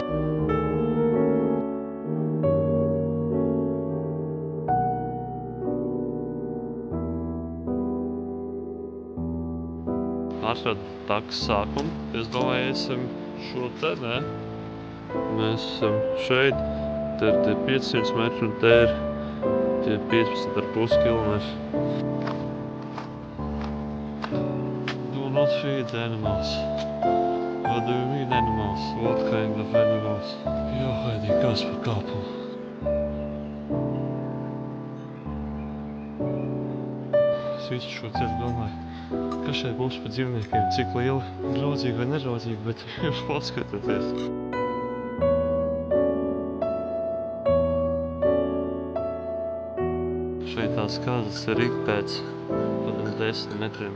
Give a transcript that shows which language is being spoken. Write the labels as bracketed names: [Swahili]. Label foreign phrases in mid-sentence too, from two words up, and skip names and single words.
[Latvian] Atradu takas sākumu. Es domāju, esam šo te, ne? Mēs esam šeit, te ir tie 500 metri un te ir tie 15,5 kilometri. [English] Do not feed animals. What do you mean animals? What kind of animals? [Latvian] Jāhaidī kāds par kāpumu. Es visu šo ceļu domāju, kas šeit būs par dzīvniekiem, cik lieli, draudzīgi vai nedraudzīgi, bet jūs paskatieties. Šeit tās kazas ir ik pēc 10 metriem.